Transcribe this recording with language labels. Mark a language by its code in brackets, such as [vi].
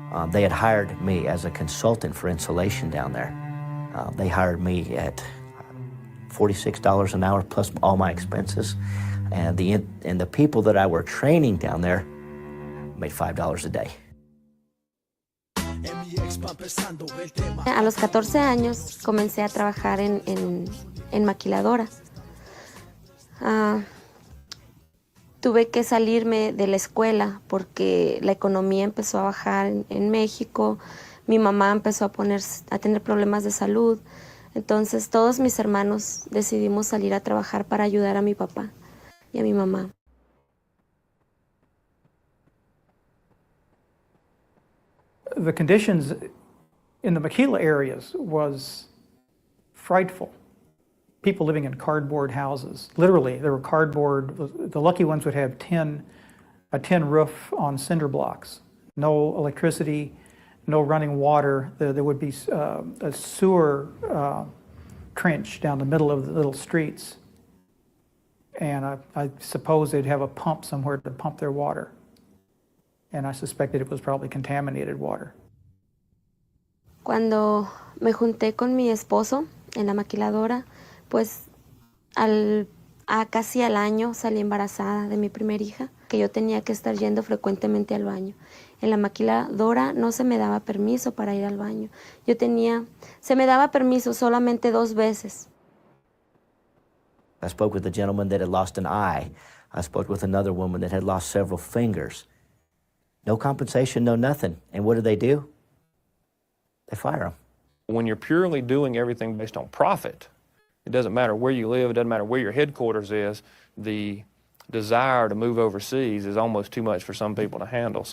[en] They had hired me as a consultant for insulation down there. They hired me at $46 an hour plus all my expenses. And the people that I were training down there made $5 a day. [es] A los 14 años comencé a trabajar en maquiladora. Tuve que salirme de la escuela porque la economía empezó a bajar en México. Mi mamá empezó a tener problemas de salud. Entonces todos mis hermanos decidimos salir a trabajar para ayudar a mi papá y a mi mamá. [en] The conditions in the maquila areas was frightful. People living in cardboard houses. Literally, there were cardboard, the lucky ones would have a tin roof on cinder blocks. No electricity, no running water. There would be a sewer trench down the middle of the little streets. And I suppose they'd have a pump somewhere to pump their water. And I suspected it was probably contaminated water. [es] Cuando me junté con mi esposo en la maquiladora, pues casi al año salí embarazada de mi primer hija, que yo tenía que estar yendo frecuentemente al baño. En la maquiladora no se me daba permiso para ir al baño. Se me daba permiso solamente 2 veces. [en] I spoke with a gentleman that had lost an eye. I spoke with another woman that had lost several fingers. No compensation, no nothing. And what do? They fire them. When you're purely doing everything based on profit, it doesn't matter where you live, it doesn't matter where your headquarters is, the desire to move overseas is almost too much for some people to handle.